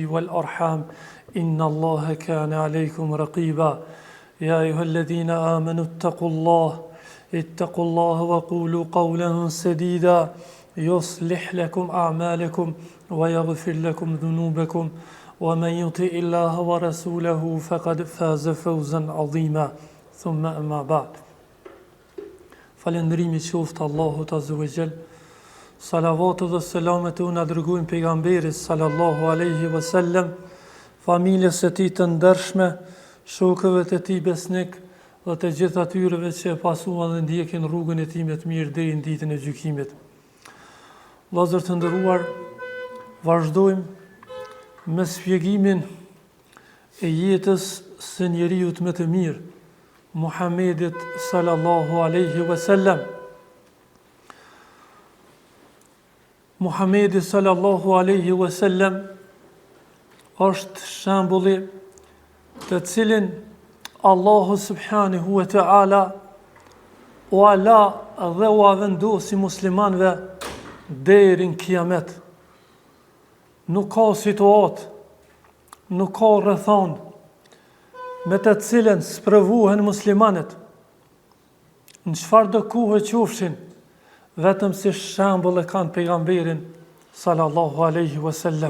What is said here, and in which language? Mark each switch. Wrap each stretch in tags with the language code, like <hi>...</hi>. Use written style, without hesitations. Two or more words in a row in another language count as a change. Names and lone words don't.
<ar>والأرحام إن الله كان عليكم رقيبا يا أيها الذين آمنوا اتقوا الله وقولوا قولا سديدا يصلح لكم أعمالكم ويغفر لكم ذنوبكم ومن يطع الله ورسوله فقد فاز فوزا عظيما ثم أما بعد</ar> <sq>Falëndrimi qoftë Allahut</sq> <ar>عز وجل.</ar> <sq>Salavat dhe selamet unë dërgojmë pejgamberit</sq> <ar>صلى الله عليه وسلم,</ar> <sq>familjes së tij të ndershme, shokëve të tij besnik dhe të gjithë atyreve që e pasuan dhe ndjekin rrugën e tij me të mirë deri në ditën e gjykimit. Vëllezër të nderuar, vazhdojmë me shpjegimin e jetës së njeriu më të mirë, Muhammedit</sq> <ar>صلى الله عليه وسلم.</ar> <sq>Muhammedi</sq> <ar>صلى الله عليه وسلم</ar> <sq>është shembulli të cilin Allahu</sq> <ar>سبحانه وتعالى</ar> <sq>u ala dhe u vendosi muslimanëve deri në kiamet. Nuk ka situatë, nuk ka rrethon me të cilën sprovohen muslimanët në çfarë do kohë qofshin, vetëm si shembull e kanë pejgamberin</sq> <ar>صلى الله عليه وسلم.</ar>